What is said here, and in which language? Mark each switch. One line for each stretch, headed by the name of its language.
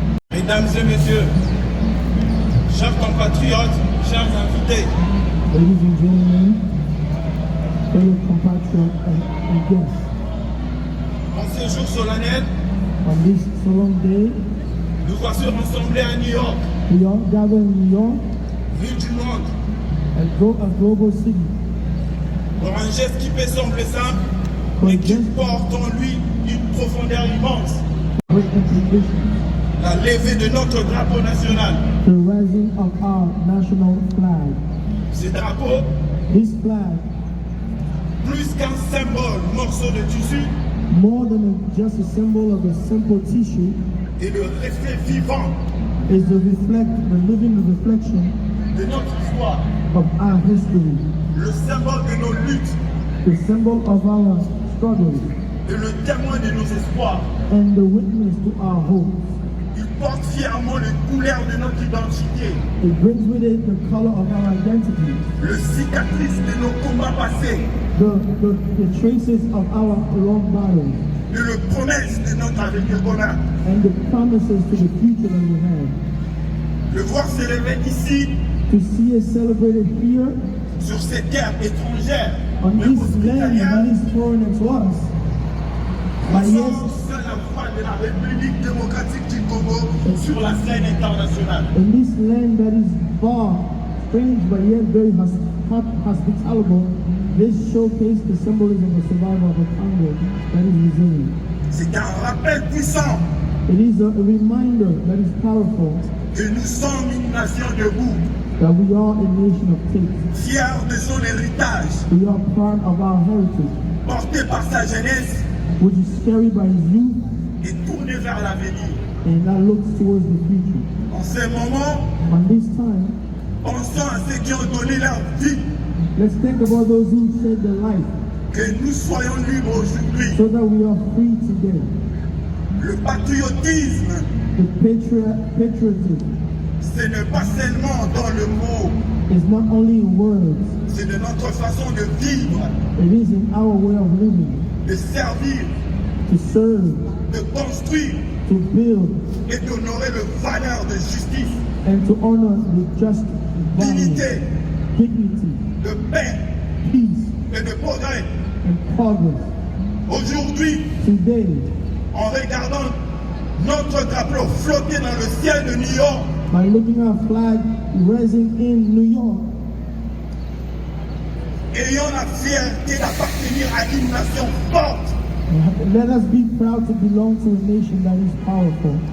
French: Mesdames et messieurs, chers compatriotes, chers invités,
English: Ladies and gentlemen, fellow compatriots and guests,
French: en ce jour solennel,
English: on this solemn day,
French: nous voici rassemblés à New York,
English: we all gather in New York,
French: ville du monde,
English: a global city,
French: pour un geste qui peut sembler simple,
English: for a
French: mais qui
English: just
French: porte en lui une profondeur immense.
English: great implication,
French: La levée de notre drapeau national.
English: the rising of our national flag.
French: Ce drapeau,
English: This flag,
French: plus qu'un symbole, morceau de tissu,
English: more than just a symbol of a simple tissue,
French: est le reflet vivant
English: is the living reflection
French: de notre histoire,
English: of our history,
French: le symbole de nos luttes
English: the symbol of our struggles,
French: et le témoin de nos espoirs.
English: and the witness to our hopes.
French: Il porte fièrement les couleurs de notre identité,
English: It brings with it the color of our identity,
French: le cicatrice de nos combats passés
English: the traces of our long battles,
French: et le promesse de notre avenir commun.
English: and the promises to the future that we have.
French: Le voir s'élever ici,
English: To see it celebrated here
French: sur ces terres étrangères,
English: on
French: mais
English: this land that
French: hospitalières,
English: is foreign to us, but
French: sans
English: yes,
French: seule la voix de la République démocratique du Congo sur la scène internationale.
English: in this land that is far, strange but yet very hospitable, this showcased the symbolism of survival of a Congo that is resilient.
French: C'est un rappel puissant
English: It is a reminder that is powerful
French: que nous sommes une nation debout,
English: that we are a nation of takes.
French: fiers de son héritage,
English: We are proud of our heritage,
French: porté par sa jeunesse
English: which is carried by his youth
French: et tourné vers l'avenir.
English: and that looks towards the future.
French: En ce moment,
English: On this time,
French: pensons à ceux qui ont donné leur vie,
English: let's think about those who shed their life
French: que nous soyons libres aujourd'hui.
English: so that we are free today.
French: Le patriotisme,
English: The patriotism
French: ce n'est pas seulement dans le mot,
English: is not only in words,
French: c'est de notre façon de vivre,
English: it is in our way of living,
French: de servir,
English: to serve,
French: de construire
English: to build,
French: et d'honorer le valeur de justice,
English: and to honor the just value,
French: d'unité,
English: dignity,
French: de paix
English: peace,
French: et de progrès.
English: and progress.
French: Aujourd'hui,
English: Today,
French: en regardant notre drapeau flotter dans le ciel de New York,
English: by looking at our flag rising in New York,
French: ayant la fierté d'appartenir à une nation forte,
English: let us be proud to belong to a nation that is powerful,